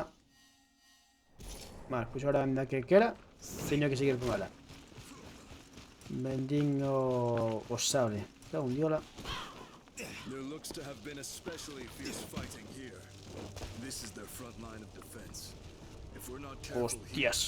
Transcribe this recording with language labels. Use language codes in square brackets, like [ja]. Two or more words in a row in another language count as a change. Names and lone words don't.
[gl] Vale, pois agora anda que quera. Teño que seguir con ela. Vendín o sable. Me cago en diola. [en] There looks to have been especially fierce fighting here. This is their front line of defense. If we're not careful here, [gl] Hostias.